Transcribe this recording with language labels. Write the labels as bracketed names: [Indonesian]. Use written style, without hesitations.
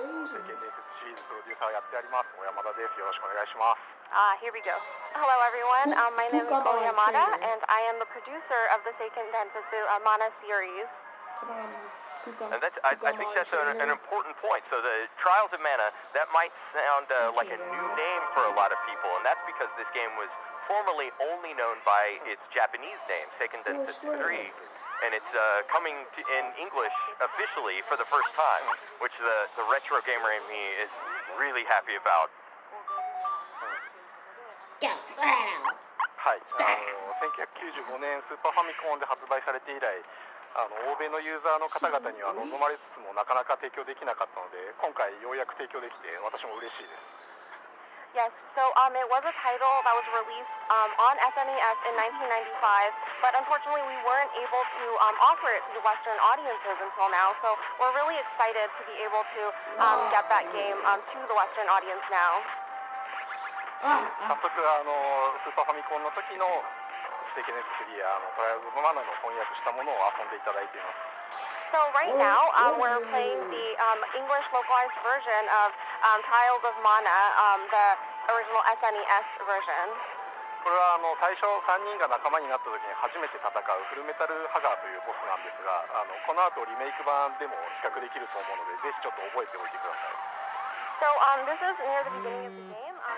[Japanese] 聖剣伝説シリーズプロデューサーをやってあります小山田です。よろしくお願いします。 [English] Here we go. Hello, everyone. My name is Oyamada, and I am the producer of the Seiken Densetsu Mana series. And I think that's an important point. So the Trials of Mana, that might sound like a new name for a lot of people, and that's because this game was formerly only known by its Japanese name, Seiken Densetsu 3. And it's coming in English officially for the first time, which the retro gamer in me is really happy about. [Japanese] はい。 1995年スーパーファミコンで発売されて以来、欧米のユーザーの方々には望まれつつもなかなか提供できなかったので、今回ようやく提供できて私も嬉しいです。 [English] Yes, so it was a title that was released on SNES in 1995, but unfortunately we weren't able to offer it to the Western audiences until now, so we're really excited to be able to get that game to the Western audience now. [Japanese] 早速スーパーファミコンの時の聖剣伝説3やトライアルズ・オブ・マナの翻訳したものを遊んでいただいています。 [English] So right now, we're playing the English localized version of Trials of Mana, the original SNES version. [Japanese] これは最初3人が仲間になった時に初めて戦うフルメタルハガーというボスなんですが、この後リメイク版でも比較できると思うので、ぜひちょっと覚えておいてください。 [English] So this is near the beginning of the game.